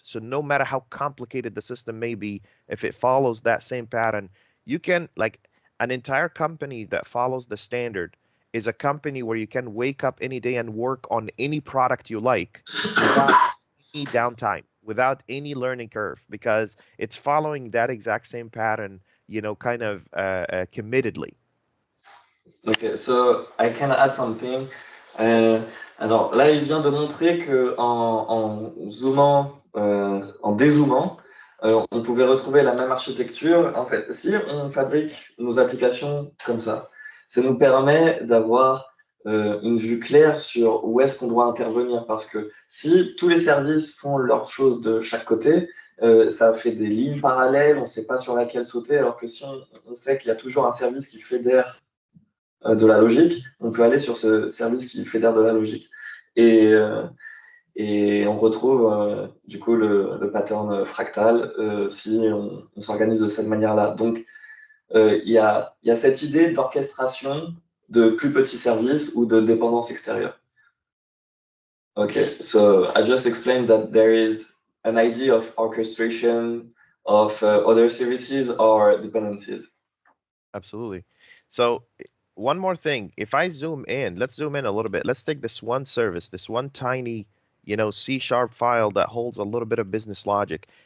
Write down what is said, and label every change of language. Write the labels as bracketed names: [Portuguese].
[English] So no matter how complicated the system may be, if it follows that same pattern, you can, like, an entire company that follows the standard is a company where you can wake up any day and work on any product you like without any downtime, without any learning curve, because it's following that exact same pattern, kind of committedly. okay, so I can add something. [French] Alors là, il vient de montrer que en zoomant, en dézoomant, on pouvait retrouver la même architecture. En fait, si on fabrique nos applications comme ça nous permet d'avoir une vue claire sur où est-ce qu'on doit intervenir. Parce que si tous les services font leurs choses de chaque côté, ça fait des lignes parallèles, on ne sait pas sur laquelle sauter, alors que si on sait qu'il y a toujours un service qui fédère de la logique, on peut aller sur ce service qui fédère de la logique. Et on retrouve du coup le pattern fractal si on s'organise de cette manière-là. Donc, il y a cette idée d'orchestration de plus petits services ou de dépendance extérieure. [English] Okay, so I just explained that there is an idea of orchestration of other services or dependencies. Absolutely. So one more thing, if I zoom in, let's zoom in a little bit. Let's take this one service, this one tiny, C# file that holds a little bit of business logic.